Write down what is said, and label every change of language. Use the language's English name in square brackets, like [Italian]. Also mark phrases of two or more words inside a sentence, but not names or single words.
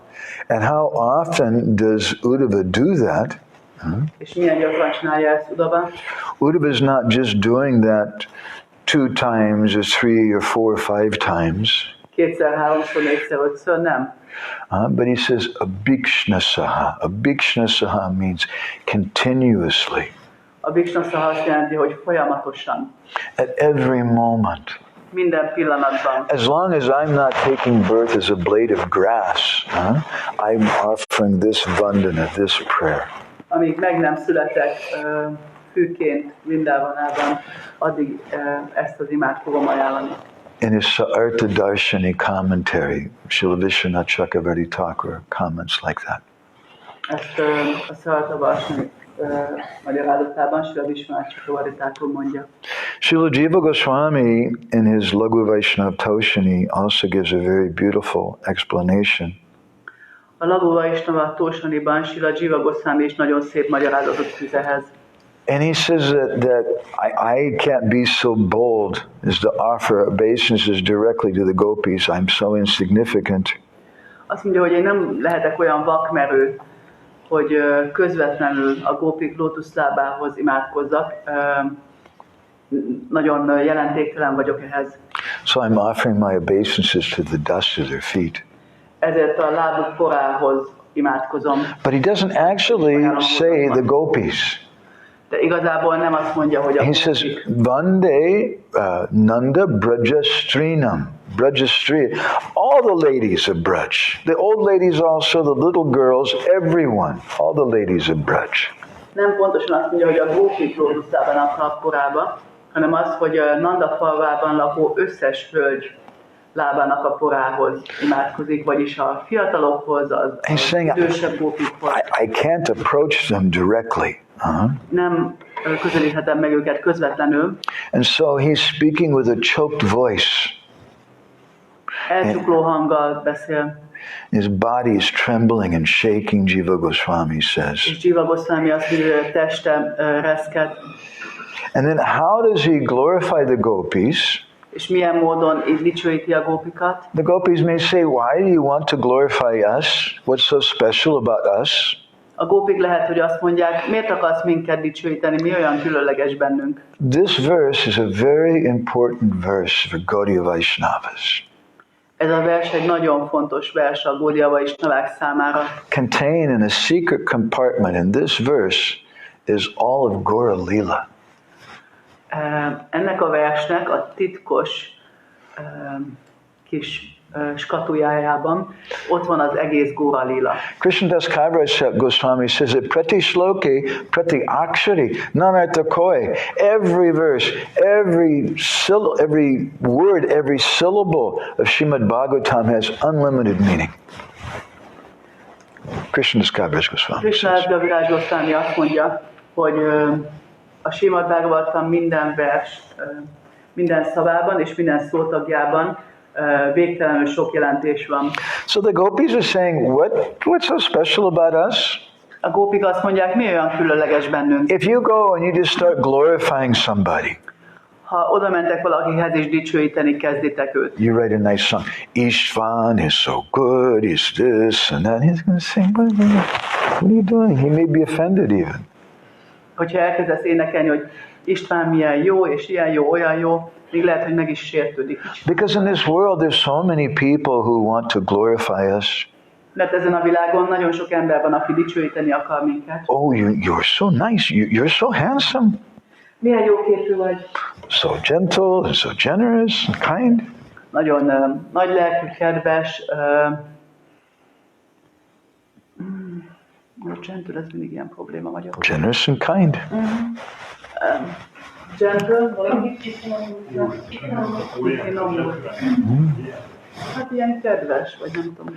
[English] And how often does Uddhava do that? [Hungarian] És milyen gyakran csinálja ezt Uddhava? [English] Uddhava is not just doing that 2 times or 3 or 4 or 5 times. [Hungarian] 2-szer, 3-szor, 4-szer, 5-ször, nem. [English] But he says abhikshnasaha. Abhikshnasaha means continuously. [Hungarian] A bhikshnasaha azt jelenti, hogy folyamatosan. [English] At every moment. [Hungarian] Minden pillanatban. [English] As long as I'm not taking birth as a blade of grass, I'm offering this vandana, this prayer. [Hungarian] Amíg meg nem születek fűként Vrindavanában, addig ezt az imát fogom ajánlani. [English] In his Sa'artha Darshani commentary, Srila Vishwanath Chakravarti Thakur comments like that. [Hungarian] Ezt a Sa'artha Darshani magyarázatában Srila Vishwanath Chakravarti Thakur mondja. [English] Srila Jiva Goswami in his Laghu Vaishnava Toshani also gives a very beautiful explanation. [Hungarian] A Laghu Vaishnava Toshaniban Srila Jiva Goswami is nagyon szép magyarázatot fűz ehhez. [English] And he says that I can't be so bold as to offer obeisances directly to the gopis. I'm so insignificant. [Hungarian] Azt mondja, hogy én nem lehetek olyan vakmerő, hogy közvetlenül a gópik lótuszlábához imádkozzak. Nagyon jelentéktelen vagyok ehhez. [English] So I'm offering my obeisances to the dust of their feet. [Hungarian] Ezért a lábuk porához imádkozom. [English] But he doesn't actually say the gopis. [Hungarian] De igazából nem azt mondja, hogy a [English] He says, [Sanskrit] वन्दे नन्द व्रजस्त्रीणाम्. Brajastri. [English] All the ladies of Braj. The old ladies also, the little girls, everyone. All the ladies of Braj. [Hungarian] Nem pontosan azt mondja, hogy a gópik lótuszlábának a porába, hanem az, hogy a Nanda falvában lakó összes hölgy lábának a porához imádkozik, vagyis a fiatalokhoz, az idősebb gópikhoz. [English] I can't approach them directly. [Hungarian] Nem közelíthetem meg őket közvetlenül. [English] And so he's speaking with a choked voice. [Hungarian] Elcsukló hanggal beszél. [English] His body is trembling and shaking, Jiva Goswami says. [Hungarian] És Jiva Goswami azt mondja, hogy teste reszket. [English] And then how does he glorify the gopis? [Hungarian] És milyen módon dicsőíti a gópikat? [English] The gopis may say, why do you want to glorify us? What's so special about us? [Hungarian] A gópik lehet, hogy azt mondják, miért akarsz minket dicsőíteni, mi olyan különleges bennünk? [English] This verse is a very important verse for Gaudiya Vaishnavas. [Hungarian] Ez a vers egy nagyon fontos vers a Gaudiya Vaishnavák számára. [English] Contained in a secret compartment in this verse is all of Gaura Lila. [Hungarian] Ennek a versnek a titkos kis skatujájában ott van az egész Gaura Lila. [English] Krishnadas Kaviraj Goswami says that [Bangla] প্রতি শ্লোকে প্রতি অক্ষরে নানার্থ কয়. [English] Every verse, every word, every syllable of Srimad Bhagavatam has unlimited meaning. Krishnadas Kaviraj Goswami Krishnadas says. [Hungarian] Kaviraj Goswami azt mondja, hogy a Srimad Bhagavatam minden vers, minden szavában és minden szótagjában végtelenül sok jelentés van. [English] So the gopis are saying, what's so special about us? [Hungarian] A gópik azt mondják, mi olyan különleges bennünk? [English] If you go and you just start glorifying somebody, [Hungarian] ha oda mentek valakihez és dicsőíteni kezditek őt. [English] You write a nice song. Ishvan is so good, he's this and that. He's going to sing, what are you doing? He may be offended even. [Hungarian] Hogyha elkezdesz énekelni, hogy István milyen jó, és ilyen jó, olyan jó, még lehet, hogy meg is sértődik. [English] Because in this world there's so many people who want to glorify us. [Hungarian] Mert ezen a világon nagyon sok ember van, aki dicsőíteni akar minket. [English] Oh, you're so nice. You're so handsome. [Hungarian] Milyen jó képű vagy. [English] So gentle and so generous and kind. [Hungarian] Nagyon nagy lelkű, kedves. Gentle, ez mindig ilyen probléma magyarul. [English] Generous and kind. Gentle, [Hungarian] hát ilyen kedves, vagy nem tudom.